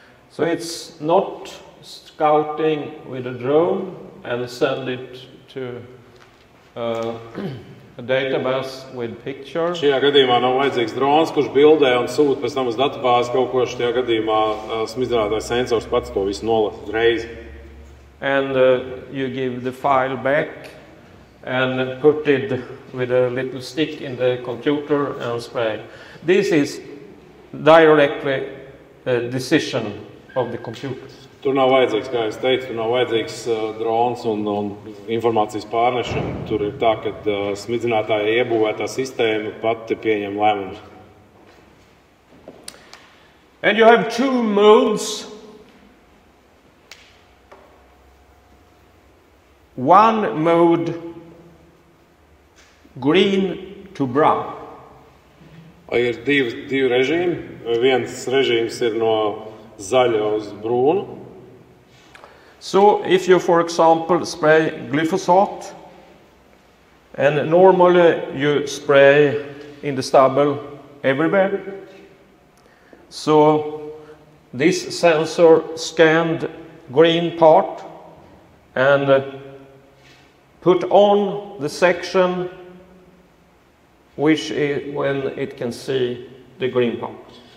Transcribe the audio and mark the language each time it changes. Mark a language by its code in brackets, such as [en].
[en] So it's not scouting with a drone and send it to a database with picture. [lv] Šajā gadījumā nav vajadzīgs drons, kurš bildē un sūta pēc tam uz datubāzi kaut ko. Šajā gadījumā smidzinātājs sensors pats to visu nolasa uzreiz. [en] And you give the file back and put it with a little stick in the computer and spray. This is directly a decision of the computer. [lv] Tur nav vajadzīgs, kā es teicu, tur nav vajadzīgs drons un informācijas pārnešana. Tur ir tā, ka smidzinātāja iebūvētā sistēma pati pieņem lēmumus. [en] And you have two modes. One mode, green to brown. [lv] Ir divi režīmi. Viens režīms ir no zaļa uz brūnu. [en] So if you, for example, spray glyphosate, and normally you spray in the stubble everywhere, so this sensor scanned green part and put on the section which is when it can see the green part.